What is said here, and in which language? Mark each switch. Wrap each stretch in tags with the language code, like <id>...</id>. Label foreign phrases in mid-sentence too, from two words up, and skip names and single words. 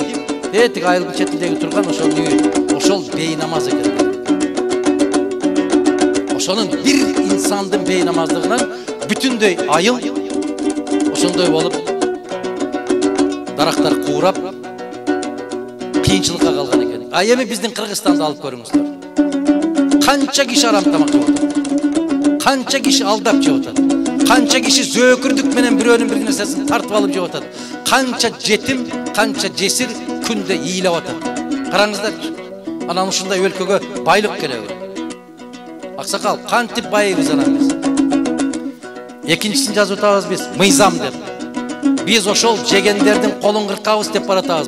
<ky>Тик айылдын четиндеги турган ошол үй, ошол бейнамаз экен. Ошонун бир инсандын бейнамаздыгынан бүтүндөй айыл ошондой болуп дарактар куурап кыйынчылыкка калган экен. Эми биздин Кыргызстанды алып көрүңүздөр. Канча киши арам тамак жеп атат. Канча киши алдап жеп атат. Канча киши зөөкүрдүк менен бирөөнүн бир нерсесин тартып алып жеп атат. Kança жетим, kança жесир күндө ыйлап атат. Караңыздарчы. Анан ушундай өлкөгө байлык келеби. Аксакал, кантип байыбыз анан биз. Экинчисин жазып атабыз биз, мыйзам деп. Биз ошол жегендердин колун кыркабыз деп баратабыз.</ky>